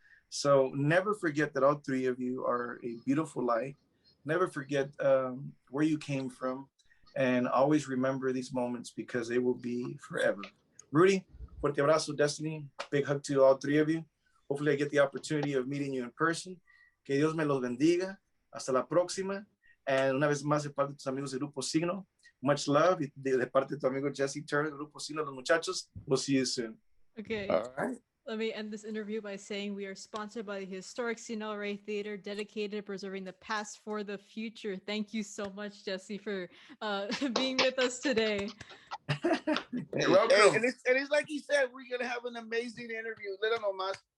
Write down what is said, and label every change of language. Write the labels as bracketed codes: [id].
[en] So never forget that all three of you are a beautiful light. Never forget where you came from, and always remember these moments because they will be forever. Rudy, [es] fuerte abrazo. [en] Destiny, big hug to all three of you. Hopefully I get the opportunity of meeting you in person. [es] Que Dios me los bendiga. Hasta la próxima. [en] And [es] una vez más de parte de tus amigos de Grupo Siggno, [en] much love. [es] De parte de tu amigo Jesse Turner, Grupo Siggno, los muchachos. [en] We'll see you soon. Okay. All right. Let me end this interview by saying we are sponsored by the historic Cine El Rey Theater, dedicated to preserving the past for the future. Thank you so much, Jesse, for being with us today. You're welcome. Hey, and it's like he said, we're gonna have an amazing interview. Let him know, Mas.